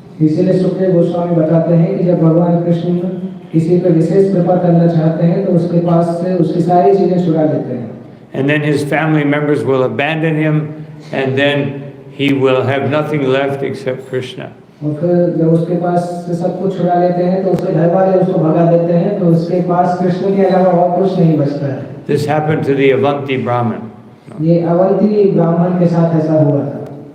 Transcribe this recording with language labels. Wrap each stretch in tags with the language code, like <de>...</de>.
<hi>इसीलिए सुखदेव गोस्वामी बताते हैं कि जब भगवान कृष्ण किसी पर विशेष कृपा करना चाहते हैं तो उसके पास से उसकी सारी चीजें छुड़ा लेते हैं।</hi> <en>And then his family members will abandon him, and then he will have nothing left except Krishna.</en> <hi>और फिर जब उसके पास से सब कुछ छुड़ा लेते हैं तो उसके घर वाले उसको भगा देते हैं, तो उसके पास कृष्ण के अलावा और कुछ नहीं बचता है।</hi> <en>This happened to the Avanti Brahmin.</en> <hi>ये अवंती ब्राह्मण के साथ ऐसा हुआ था।</hi>